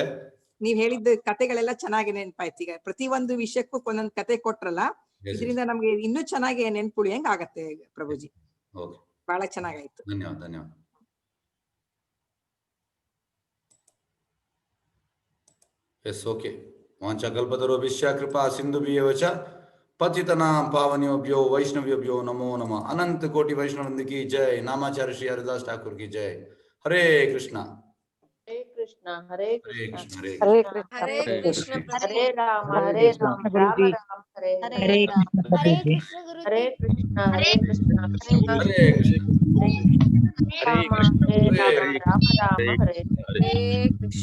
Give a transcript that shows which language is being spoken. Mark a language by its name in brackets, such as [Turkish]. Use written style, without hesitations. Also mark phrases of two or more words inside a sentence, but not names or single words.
[Kannada] ನೀವ್ ಹೇಳಿದ ಕತೆಗಳೆಲ್ಲ ಚೆನ್ನಾಗಿ ನೆನಪಾಯ್ತು. ಈಗ ಪ್ರತಿ ಒಂದು ವಿಷಯಕ್ಕೂ ಒಂದೊಂದು ಕತೆ ಕೊಟ್ರಲ್ಲ, ಇದರಿಂದ ನಮ್ಗೆ ಇನ್ನೂ ಚೆನ್ನಾಗಿ ನೆನಪು ಉಳಿಯಂಗ್ ಆಗತ್ತೆ ಪ್ರಭುಜಿ. ಬಹಳ ಚೆನ್ನಾಗಾಯ್ತು. ಧನ್ಯವಾದ ಧನ್ಯವಾದ. [English] yes, okay. [Sanskrit] ವಾಂಛಾಕಲ್ಪತರುಭ್ಯಶ್ಚ ಕೃಪಾ ಸಿಂಧುಭ್ಯೇವ ಚ ಪತಿತನಾಂ ಪಾವನೇಭ್ಯೋ ವೈಷ್ಣವೇಭ್ಯೋ ನಮೋ ನಮಃ. [Hindi] अनंत कोटि वैष्णववृंद की जय। नामाचार्य श्री हरिदास ठाकुर की जय। हरे कृष्ण. [Sanskrit] ಹರೇ ಕೃಷ್ಣ. हरे हरे कृष्ण कृष्ण हरे हरे कृष्ण हरे कृष्ण हरे राम हरे राम राम हरे हरे हरे कृष्ण गुरु हरे जी कृष्ण हरे कृष्ण कृष्ण हरे राम कृष्ण हरे हरे राम राम राम हरे हरे कृष्ण